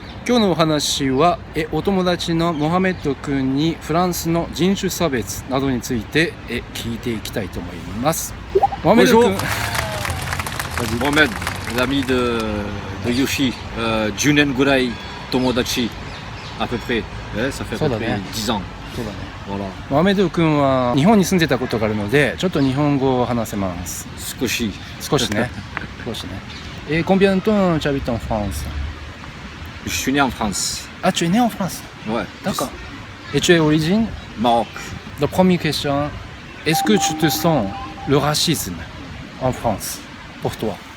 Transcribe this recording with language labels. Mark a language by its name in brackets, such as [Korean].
[Japanese] 今日のお話はお友達のモハメッド君にフランスの人種差別などについて聞いていきたいと思います。モハメッド君。 [French] Mohamed, l'ami de Yoshi, [Japanese] 10年ぐらい友達 [French] à peu près, ça fait à peu près 10 ans. [Japanese] そうだね。 [French] Voilà. [Japanese] モハメッド君は日本に住んでたことがあるので、ちょっと日本語を話せます。少しね。少しね。 [French] Combien de temps tu habites en France? Je suis né en France. Ah, tu es né en France? Ouais. D'accord. Et tu es d'origine? Maroc. La première question, est-ce que tu te sens le racisme en France pour toi?